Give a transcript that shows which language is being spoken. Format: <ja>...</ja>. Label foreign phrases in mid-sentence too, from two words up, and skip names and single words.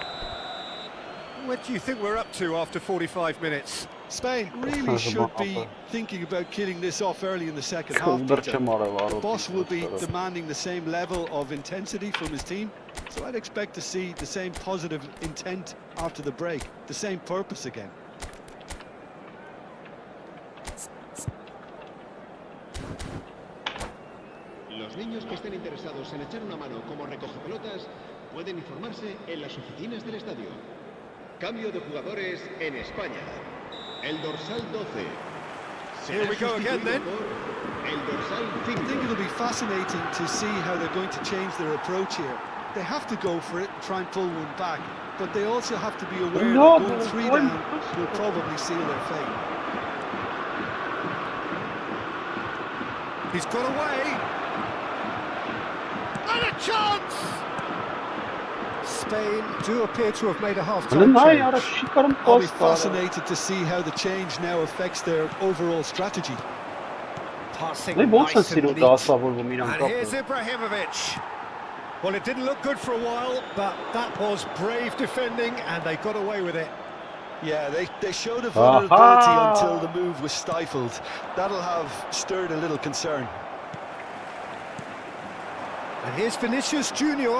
<en>What do you think we're up to after 45 minutes? Spain really should be thinking about killing this off early in the second half. The boss will be demanding the same level of intensity from his team, so I'd expect to see the same positive intent after the break, the same purpose again.</en> <es>Los niños que estén interesados en echar una mano como recogepelotas pueden informarse en las oficinas del estadio. Cambio de jugadores en España. El dorsal 12.</es> <en>Here we go again then.</en> <es>El dorsal</es> <en>I</en> <es>5.</es> <en>think it'll be fascinating to see how they're going to change their approach here. They have to go for it and try and pull one back, but they also have to be aware that going 3 down will probably seal their fate. He's got away. And a chance! Spain do appear to have made a half-time</en> <hy>Նայ արա</hy> <en>change.</en> <hy>չի կարում</hy> <en>I'll be</en> <hy>post տալ։</hy> <en>fascinated to see how the change now affects their overall strategy. Passing</en> <hy>Նայ ո՞նց են</hy> <en>nice and</en> <hy>սիրում</hy> <en>neat.</en> <hy>դասավորվում իրան</hy> <en>And here's</en> <hy>կապը։</hy> <en>Ibrahimovic. Well, it didn't look good for a while, but that was brave defending, and they got away with it. Yeah, they showed a vulnerability Aha! until the move was stifled. That'll have stirred a little concern. And here's Vinicius Junior.</en>